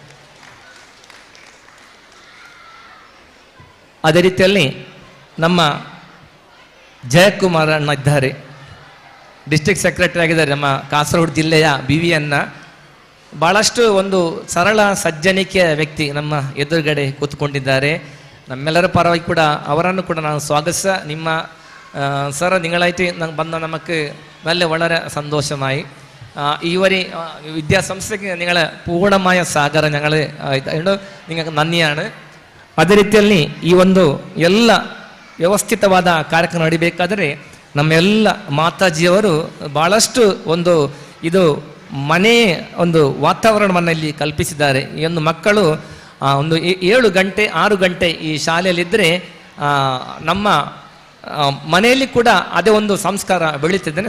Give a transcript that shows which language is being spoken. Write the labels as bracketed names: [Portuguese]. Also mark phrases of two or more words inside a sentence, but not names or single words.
[Kannada] ಅದೇ ರೀತಿಯಲ್ಲಿ ನಮ್ಮ ಜಯಕುಮಾರ್ ಅಣ್ಣ ಇದ್ದಾರೆ, [English] district secretary [Kannada] ಆಗಿದ್ದಾರೆ ನಮ್ಮ ಕಾಸರಗೋಡು ಜಿಲ್ಲೆಯ BVN. ಭಾಳಷ್ಟು ಒಂದು ಸರಳ ಸಜ್ಜನಿಕೆಯ ವ್ಯಕ್ತಿ ನಮ್ಮ ಎದುರುಗಡೆ ಕೂತ್ಕೊಂಡಿದ್ದಾರೆ. ನಮ್ಮೆಲ್ಲರ ಪರವಾಗಿ ಕೂಡ ಅವರನ್ನು ಕೂಡ ನಾನು ಸ್ವಾಗತಿಸ ನಿಮ್ಮ ಸರ್ [Malayalam] നിങ്ങളായിട്ട് നമുക്ക് നല്ല വളരെ സന്തോഷമായി. ഈ ഒരു വിദ്യാസംസ്ഥയ്ക്ക് നിങ്ങളെ പൂർണ്ണമായ സഹകാരം ഞങ്ങൾ നിങ്ങൾക്ക് നന്ദിയാണ്. [Kannada] ಅದೇ ರೀತಿಯಲ್ಲಿ ಈ ಒಂದು ಎಲ್ಲ ವ್ಯವಸ್ಥಿತವಾದ ಕಾರ್ಯಕ್ರಮ ನಡಿಬೇಕಾದರೆ ನಮ್ಮೆಲ್ಲ ಮಾತಾಜಿಯವರು ಭಾಳಷ್ಟು ಒಂದು ಇದು ಮನೆ ಒಂದು ವಾತಾವರಣವನ್ನು ಇಲ್ಲಿ ಕಲ್ಪಿಸಿದ್ದಾರೆ. ಈ ಒಂದು ಮಕ್ಕಳು ಒಂದು 7 ಗಂಟೆ 6 ಗಂಟೆ ಈ ಶಾಲೆಯಲ್ಲಿದ್ದರೆ ನಮ್ಮ ಮನೆಯಲ್ಲಿ ಕೂಡ ಅದೇ ಒಂದು ಸಂಸ್ಕಾರ ಬೆಳೀತಿದ್ದೇನೆ.